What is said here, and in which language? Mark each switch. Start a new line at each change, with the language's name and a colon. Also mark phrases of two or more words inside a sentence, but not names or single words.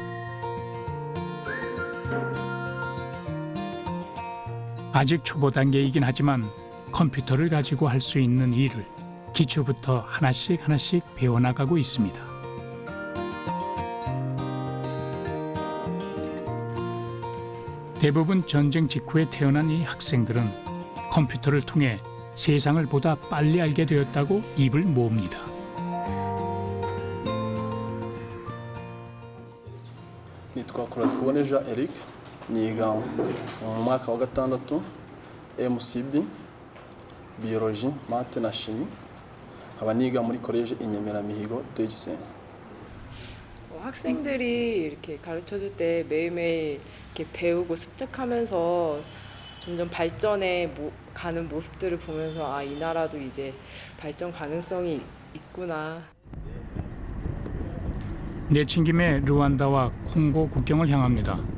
Korean: 아직 초보 단계이긴 하지만 컴퓨터를 가지고 할 수 있는 일을 기초부터 하나씩 배워나가고 있습니다. 대부분 전쟁 직후에 태어난 이 학생들은 컴퓨터를 통해 세상을 보다 빨리 알게 되었다고 입을 모읍니다.
Kinyarwanda: nitwa Kurazikuboneja Eric niga mu mwaka wa gatandatu MCB
English: biology math
Kinyarwanda: na chimie nkaba niga muri college Inyemeramihigo Tegisen.
Korean: 학생들이 이렇게 가르쳐줄 때 매일매일 이렇게 배우고 습득하면서 점점 발전해 가는 모습들을 보면서 아, 이 나라도 이제 발전 가능성이 있구나. 내친 김에 루안다와 콩고 국경을 향합니다.